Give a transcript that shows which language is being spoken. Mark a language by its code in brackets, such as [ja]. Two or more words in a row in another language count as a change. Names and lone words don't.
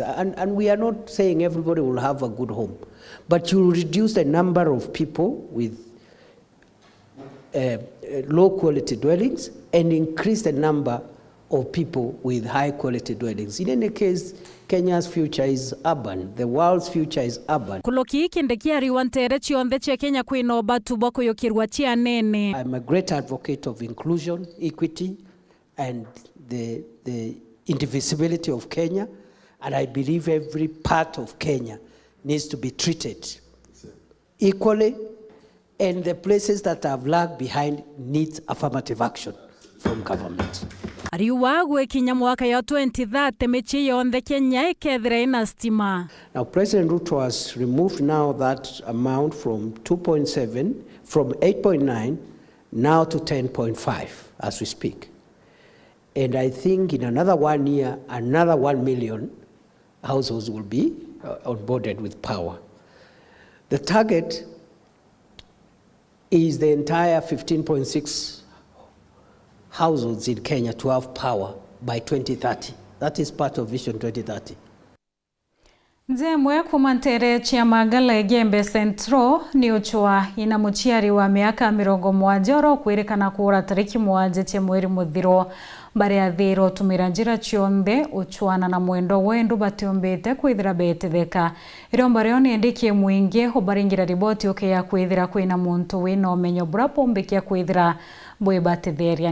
[en] And we are not saying everybody will have a good home. But you will reduce the number of people with low quality dwellings and increase the number of people with high quality dwellings. In any case, Kenya's future is urban. The world's future is urban. [mer] Kuloki Kindiki ariwantere chionde che Kenya kwino batu boko yokirwa chia nene. [en] I'm a great advocate of inclusion, equity, and the indivisibility of Kenya. And I believe every part of Kenya needs to be treated equally. And the places that have lagged behind need affirmative action from government. [mer] Ariwa gwekinya mwaka ya 2030 mechi yonde Kenya ikethire ina stima. [en] Now President Ruto has removed now that amount from 2.7 from 8.9 now to 10.5 as we speak. And I think in another 1 year another 1 million households will be onboarded with power. The target is the entire 15.6 households in Kenya to have power by 2030. That is part of Vision 2030. [mer] Nzemwe kumantere chia magala Gembe Centro ni uchwa ina muchiari wa miaka 70 kwirikana kura tariki 1 cia mweri muthiro bare ya thiro tumira njira chionde uchwana na mwendo wendu batiombete kwithira betetheka iromba ryo ni ndikie mwingi ubaringira riboti oke ya kwithira kwina muntu wina omenyo burapo mbekia kwithira bwe batetheria.